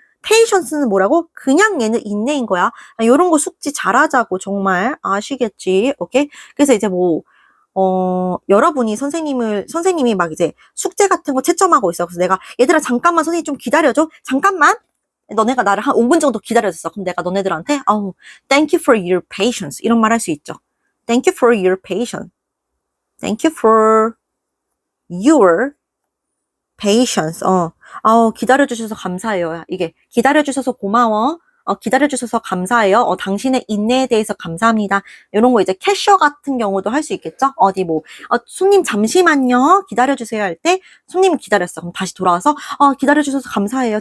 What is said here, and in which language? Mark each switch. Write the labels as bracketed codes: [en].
[ko] patience는 뭐라고? 그냥 얘는 인내인 거야. 이런 거 숙지 잘하자고 정말 아시겠지? 오케이? 그래서 이제 뭐 여러분이 선생님이 막 이제 숙제 같은 거 채점하고 있어. 그래서 내가, 얘들아, 잠깐만, 선생님 좀 기다려줘. 잠깐만. 너네가 나를 한 5분 정도 기다려줬어. 그럼 내가 너네들한테, [en] thank you for your patience. [ko] 이런 말 할 수 있죠. [en] Thank you for your patience. Thank you for your patience. [ko] 기다려주셔서 감사해요. 이게, 기다려주셔서 고마워. 기다려주셔서 감사해요. 당신의 인내에 대해서 감사합니다. 이런 거 이제 캐셔 같은 경우도 할 수 있겠죠? 어디 뭐, 손님 잠시만요. 기다려주세요 할 때, 손님 기다렸어. 그럼 다시 돌아와서, 기다려주셔서 감사해요.